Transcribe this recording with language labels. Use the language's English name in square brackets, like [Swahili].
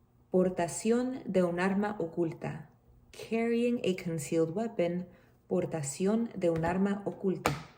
[Spanish] Portación de un arma oculta. [English] Carrying a concealed weapon. [Spanish] Portación de un arma oculta.